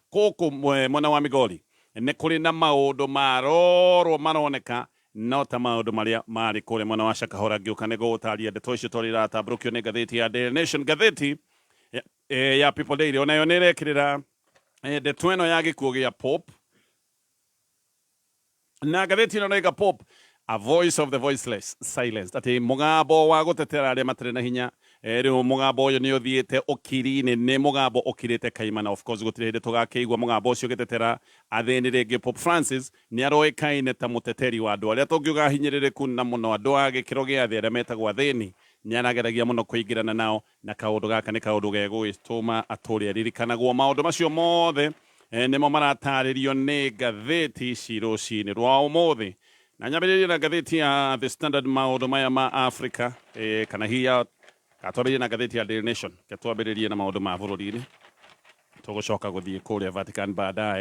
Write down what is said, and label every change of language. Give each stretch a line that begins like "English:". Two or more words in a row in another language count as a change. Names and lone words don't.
Kikuyu: Gũkũ mwena wa Migori nĩ kũrĩ na maũndũ marorwo maroneka no ta maundu maria mari kure mwana wa Shakahola ngĩũka nĩ gũgũtaria ndeto icio tũrĩ ratambũrũkio nĩ gatheti ya Daily Nation. Gatheti ya People Daily onayo nirekirira ndeto ĩno ya gĩkuũ gĩa Pope na ngathĩti ĩno noiga Pope
English: a voice of the voiceless silenced
Kikuyu: ati mugambo wa gutetera aria matarĩ na hinya riu mugambo uyu ni uthiĩte ukiri-inĩ ni mugambo ukirĩte kaimana
English: of course
Kikuyu: gũtirĩ hĩndĩ tũgakĩigua mugambo ũcio ũgĩtetera athĩni rĩngĩ. Pope Francis nĩ aroĩkaine ta mũteteri wa andũ arĩa tũngiuga hinyĩrĩrĩku na mũno andũ a gĩkĩro gĩa thĩ arĩa metagwo athĩni nĩ arageragia mũno kũingĩrana nao na kaũndũ gaka nĩ kaũndũ gegũgĩtũma atũũre aririkanagwo. Maũndũ macio mothe nĩmo maratarĩrio nĩ ngathĩti ici rũcinĩ rwa ũmũthĩ na nyambĩrĩrie na ngathĩti ya The Standard maũndũ maya ma Africa kana hiya katwambĩrĩrie na ngathĩti ya Daily Nation katwambĩrĩrie na maũndũ ma bũrũri-inĩ tũgũcoka gũthiĩ kũrĩa Vatican baadaye.